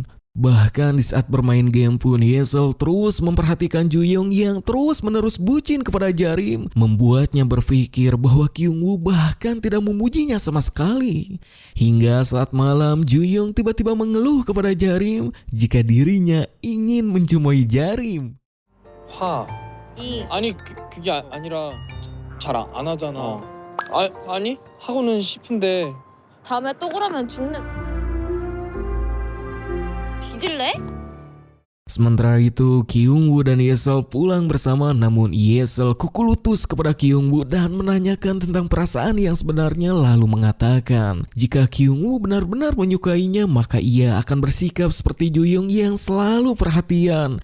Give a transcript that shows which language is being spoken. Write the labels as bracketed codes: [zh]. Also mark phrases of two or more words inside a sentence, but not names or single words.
[id] Bahkan di saat bermain game pun Yesel terus memperhatikan Juyong yang terus-menerus bucin kepada Jarim, membuatnya berpikir bahwa Kyungwoo bahkan tidak memujinya sama sekali. Hingga saat malam Juyong tiba-tiba mengeluh kepada Jarim jika dirinya ingin mencumoi Jarim. [ko] 화. 이 아니 그게 아니라 잘 안 하잖아. 아니 하고는 싶은데. 다음에 또 그러면 죽는. 뒤질래? [id] Sementara itu Kyungwoo dan Yesel pulang bersama, namun Yesel kuku lutus kepada Kyungwoo dan menanyakan tentang perasaan yang sebenarnya, lalu mengatakan jika Kyungwoo benar-benar menyukainya maka ia akan bersikap seperti Juyong yang selalu perhatian.